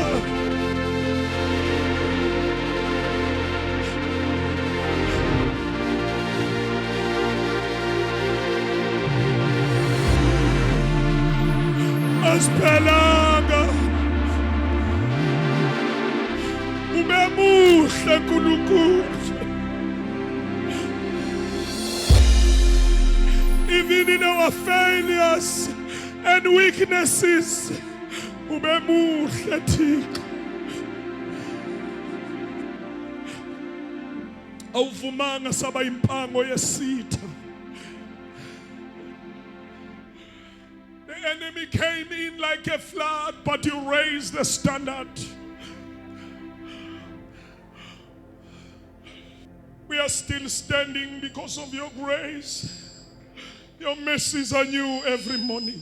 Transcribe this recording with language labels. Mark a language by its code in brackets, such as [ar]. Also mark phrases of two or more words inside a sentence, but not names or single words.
[zu] Aspalaga. Umemuhle Nkulunkulu. [en] even in our failures and weaknesses. [xh] Ube muhle Thixo. Awuvumanga saba impango yesitha. [en] The enemy came in like a flood, but you raised the standard. We are still standing because of your grace. Your mercies are new every morning.